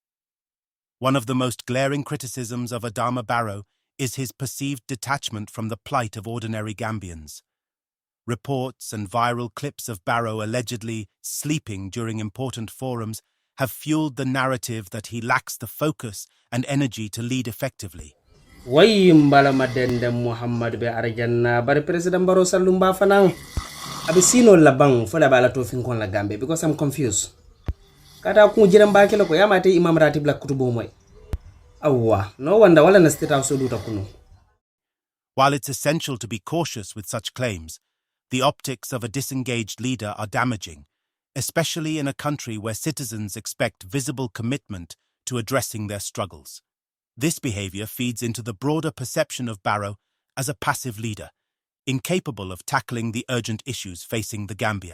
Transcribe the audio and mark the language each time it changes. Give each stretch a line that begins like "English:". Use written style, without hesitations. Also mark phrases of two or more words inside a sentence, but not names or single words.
English: One of the most glaring criticisms of Adama Barrow is his perceived detachment from the plight of ordinary Gambians. Reports and viral clips of Barrow allegedly sleeping during important forums have fueled the narrative that he lacks the focus and energy to lead effectively.
Mandingo: Mbala madende Muhammad be arjanna bari President Barrow Sallumba fanang abisino labang fola bala to finkon la Gambia
English: because I'm confused.
Mandingo: Kata ku jiran ba kila ko yamate imam ratib la kutubo moy. Awwa,
English: no wonder
Mandingo: wala na
English: state house
Mandingo: duta kuno.
English: While it's essential to be cautious with such claims, the optics of a disengaged leader are damaging, especially in a country where citizens expect visible commitment to addressing their struggles. This behavior feeds into the broader perception of Barrow as a passive leader, incapable of tackling the urgent issues facing the Gambia.